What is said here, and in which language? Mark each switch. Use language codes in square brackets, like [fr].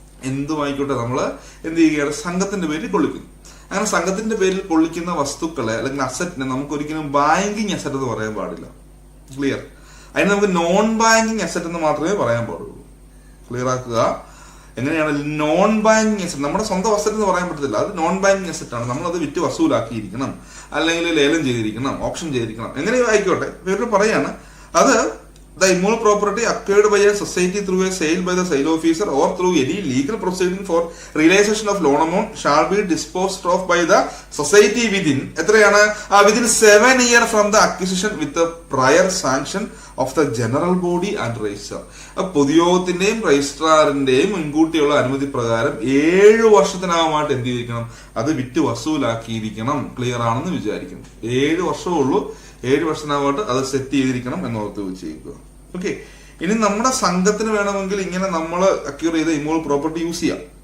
[ml] എന്തുമായിക്കോട്ടെ നമ്മൾ എന്ത് ചെയ്യുകയാണ്? സംഘത്തിന്റെ പേരിൽ കൊള്ളിക്കുന്നു. അങ്ങനെ സംഘത്തിന്റെ പേരിൽ കൊള്ളിക്കുന്ന വസ്തുക്കളെ അല്ലെങ്കിൽ അസറ്റിനെ നമുക്ക് ഒരിക്കലും ബാങ്കിങ് അസറ്റ് എന്ന് പറയാൻ പാടില്ല. ക്ലിയർ? അതിന് നമുക്ക് നോൺ ബാങ്കിങ് അസറ്റ് എന്ന് മാത്രമേ പറയാൻ പാടുള്ളൂ. ക്ലിയർ ആക്കുക. എങ്ങനെയാണ് നോൺ ബാങ്കിങ് അസറ്റ്? നമ്മുടെ സ്വന്തം അസറ്റ് എന്ന് പറയാൻ പറ്റത്തില്ല. അത് നോൺ ബാങ്കിങ് അസറ്റ് ആണ്. നമ്മൾ അത് വിറ്റ് വസൂലാക്കിയിരിക്കണം, അല്ലെങ്കിൽ ലേലം ചെയ്തിരിക്കണം, ഓപ്ഷൻ ചെയ്തിരിക്കണം, എങ്ങനെയോ ആയിക്കോട്ടെ. ഇവര് പറയാണ് അത് [en] the immoral property acquired by a society through a sale by the sale officer or through any legal proceeding for realization of loan amount shall be disposed of by the society within within 7 years from the acquisition with the prior sanction of the general body and registrar. [ml] പൊതുയോഗത്തിന്റെയും രജിസ്ട്രാറിന്റെയും മുൻകൂട്ടിയുള്ള അനുമതി പ്രകാരം 7 വർഷത്തിനകമായിട്ട് എന്ത് ചെയ്തിരിക്കണം? അത് വിറ്റ് വസൂലാക്കിയിരിക്കണം. Clear ആണെന്ന് വിചാരിക്കുന്നു. 7 വർഷമേ ഉള്ളൂ. 7 വർഷത്തിനകമായിട്ട് അത് സെറ്റ് ചെയ്തിരിക്കണം എന്നോർത്ത് വെച്ചേക്കുക. ഓക്കെ, ഇനി നമ്മുടെ സംഘത്തിന് വേണമെങ്കിൽ ഇങ്ങനെ നമ്മൾ അക്യൂർ ചെയ്ത ഇമ്മോൾ പ്രോപ്പർട്ടി യൂസ് ചെയ്യാം.